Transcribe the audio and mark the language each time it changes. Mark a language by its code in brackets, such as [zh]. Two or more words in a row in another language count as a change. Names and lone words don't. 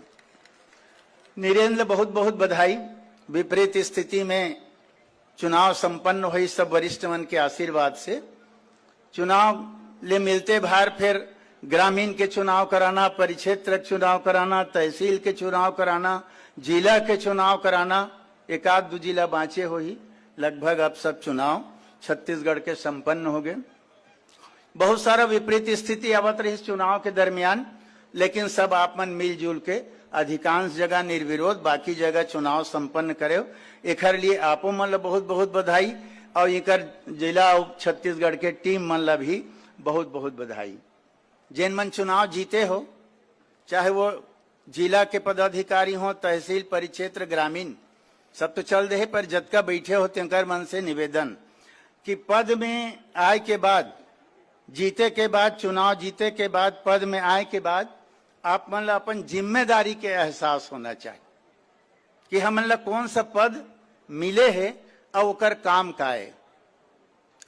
[hne] नीरेंद्र बहुत बहुत बधाई। विपरीत स्थिति में चुनाव संपन्न हुई, सब वरिष्ठ मन के आशीर्वाद से चुनाव ले मिलते भार फिर ग्रामीण के चुनाव कराना, परिक्षेत्र चुनाव कराना, तहसील के चुनाव कराना, जिला के चुनाव कराना, एक आध 2 जिला बाँचे हो ही, लगभग अब सब चुनाव छत्तीसगढ़ के संपन्न हो गए। बहुत सारा विपरीत स्थिति आवत रही चुनाव के दरमियान, लेकिन सब आप मन मिलजुल के अधिकांश जगह निर्विरोध बाकी जगह चुनाव संपन्न करे। एक लिए आपो मन ला बहुत बहुत बधाई और एक जिला और छत्तीसगढ़ के टीम मन ला भी बहुत बहुत बधाई। जिन मन चुनाव जीते हो, चाहे वो जिला के पदाधिकारी हो, तहसील, परिक्षेत्र, ग्रामीण, सब तो चल रहे, पर जतका बैठे हो तेकर मन से निवेदन कि पद में आए के बाद, जीते के बाद, चुनाव जीते के बाद, पद में आए के बाद आप मन ला अपन जिम्मेदारी के एहसास होना चाहिए कि हमन ला कौन सा पद मिले है और ओकर काम का है।